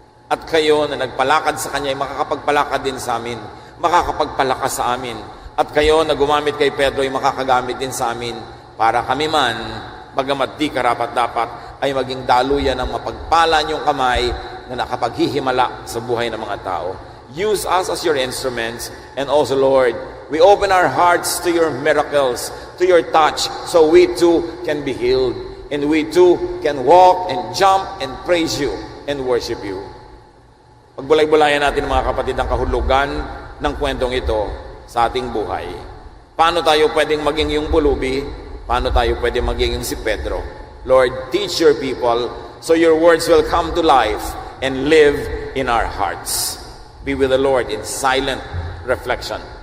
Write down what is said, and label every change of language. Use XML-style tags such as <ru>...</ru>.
<tl>At kayo na nagpalakad sa Kanya ay makakapagpalakad din sa amin, makakapagpalakas sa amin. At kayo na gumamit kay Pedro ay makakagamit din sa amin para kami man, bagamat di karapat-dapat, ay maging daluyan ng mapagpala niyong kamay na nakapaghihimala sa buhay ng mga tao.</tl> <en>Use us as your instruments. And also, Lord, we open our hearts to your miracles, to your touch, so we too can be healed. And we too can walk and jump and praise you and worship you.</en> <tl>Pagbulay-bulayan natin mga kapatid ang kahulugan ng kwentong ito sa ating buhay. Paano tayo pwedeng maging yung pulubi? Paano tayo pwedeng maging yung si Pedro?</tl> <en>Lord, teach your people so your words will come to life and live in our hearts. Be with the Lord in silent reflection.</en>